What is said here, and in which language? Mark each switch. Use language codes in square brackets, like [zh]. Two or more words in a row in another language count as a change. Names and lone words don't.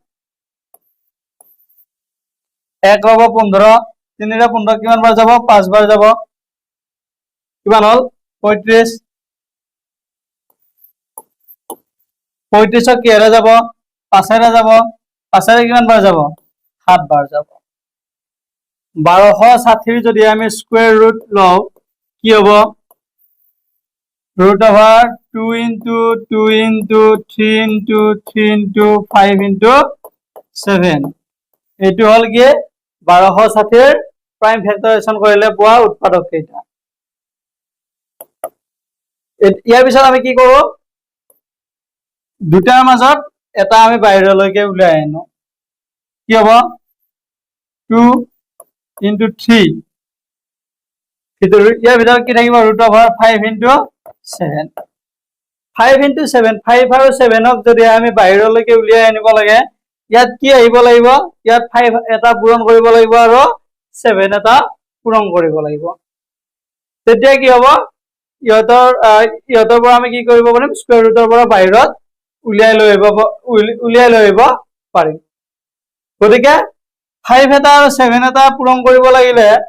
[as] 1 হ'ব 15 3 ৰে 15 কিমান বাৰ যাব 5 বাৰ যাব কিমান হল 35 35 কিহৰে যাব 5 ৰে যাব 5 ৰে কিমান বাৰ যাব 7 বাৰ যাব 1260 যদি আমি [en] square root [as] লও কি হ'ব [en] root over 2 into 2 into 3 into 3 into 5 into 7 [as] এটো হল কি 1260 এর [en] prime factorization [as] কৰিলে পোৱা উৎপাদক কেইটা ইয়াৰ পিছত আমি কি কৰো দুটাৰ মাজত এটা আমি বাহিৰলৈকে উলাই আনো কি হ'ব 2 into 3 কিন্তু ইয়াৰ ভিতৰত কি থাকিব [en] root over 5 into 7 [as] 5 into 7 5 আৰু 7 ক যদি আমি বাহিৰলৈকে উলিয়াই আনিব লাগে ইয়াত কি আহিব লাগিব ইয়াত 5 এটা পূৰণ কৰিব লাগিব আৰু 7 এটা পূৰণ কৰিব লাগিব তেতিয়া কি হ'ব ইহতৰ পৰা আমি কি কৰিব পাৰিম [en] square rootৰ [as] পৰা বাহিৰত উলিয়াই লৈ আহিব পাৰিম গতিকে 5 এটা আৰু 7 এটা পূৰণ কৰিব লাগিলে